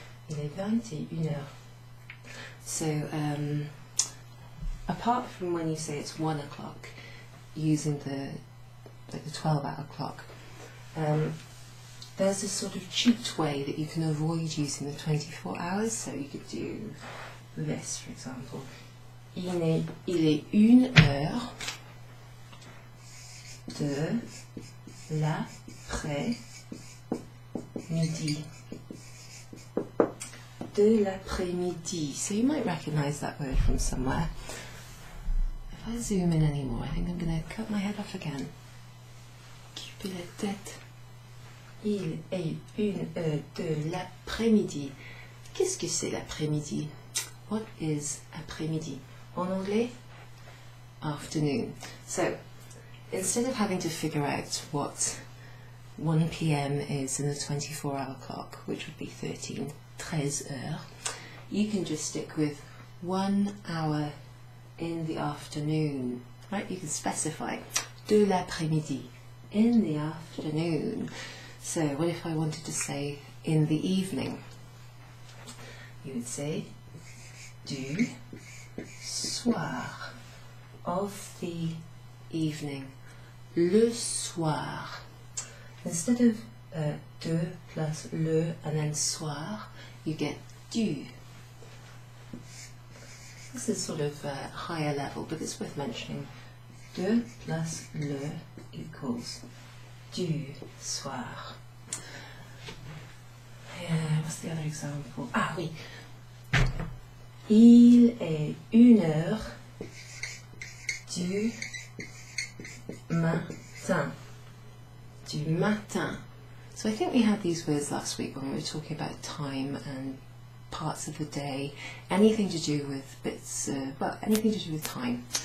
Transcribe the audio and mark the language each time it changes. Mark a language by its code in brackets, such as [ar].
[fr] Il est 21 heures. [en] So apart from when you say it's 1 o'clock using the 12-hour clock, there's this sort of cheat way that you can avoid using the 24 hours. So you could do this, for example. [fr] Il est 1 heure de l'après-midi. De l'après-midi. [en] So you might recognise that word from somewhere. If I zoom in anymore, I think I'm going to cut my head off again. [fr] Couper la tête. Il est 1 heure de l'après-midi. Qu'est-ce que c'est l'après-midi? [en] What is après-midi? [fr] En anglais, [en] afternoon. So, instead of having to figure out what 1 p.m. is in the 24-hour clock, which would be 13 heures, you can just stick with 1 hour in the afternoon, right? You can specify [fr] de l'après-midi, [en] in the afternoon. So, what if I wanted to say in the evening? You would say [fr] du soir, [en] of the evening, [fr] le soir. [en] Instead of de plus le and then soir, you get du. This is sort of higher level, but it's worth mentioning. [fr] De plus le [en] equals [fr] du soir. [en] What's the other example? [fr] Ah oui. Il est 1 heure du matin. Du matin. [en] So I think we had these words last week when we were talking about time and parts of the day, anything to do with bits, well, anything to do with time.